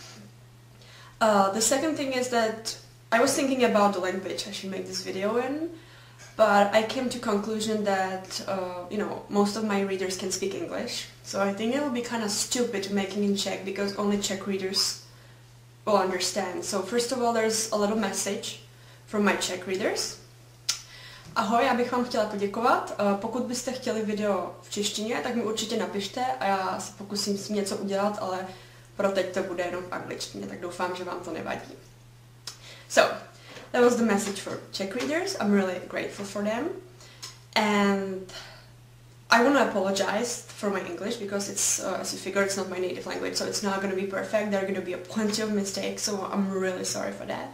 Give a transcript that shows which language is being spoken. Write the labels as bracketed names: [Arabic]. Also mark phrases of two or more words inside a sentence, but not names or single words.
[English] The second thing is that I was thinking about the language I should make this video in. But I came to conclusion that, most of my readers can speak English. So I think it will be kind of stupid making in Czech because only Czech readers will understand. So first of all, there's a little message from my Czech readers. [Czech] Ahoj, já bych vám chtěla poděkovat. Pokud byste chtěli video v češtině, tak mi určitě napište a já se pokusím s tím něco udělat, ale pro teď to bude jenom v angličtině, tak doufám, že vám to nevadí. [English] So, that was the message for Czech readers. I'm really grateful for them. And I want to apologize for my English because it's, as you figure, it's not my native language, so it's not going to be perfect. There are going to be plenty of mistakes, so I'm really sorry for that.